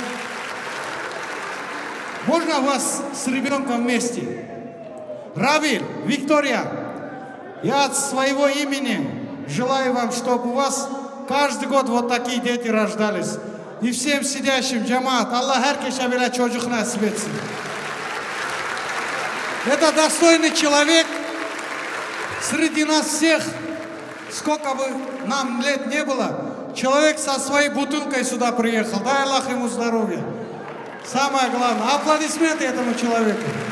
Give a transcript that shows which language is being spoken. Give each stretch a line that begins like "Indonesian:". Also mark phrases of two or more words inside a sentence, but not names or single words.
Russian: Можно вас с ребенком вместе? Равиль, Виктория, я от своего имени желаю вам, чтобы у вас каждый год вот такие дети рождались. И всем сидящим, джамаат, Аллах
Turkish: herkese bile çocuk nasip etsin.
Russian: Это достойный человек среди нас всех, сколько бы нам лет не было, человек со своей бутылкой сюда приехал. Дай Аллах ему здоровья. Самое главное, аплодисменты этому человеку.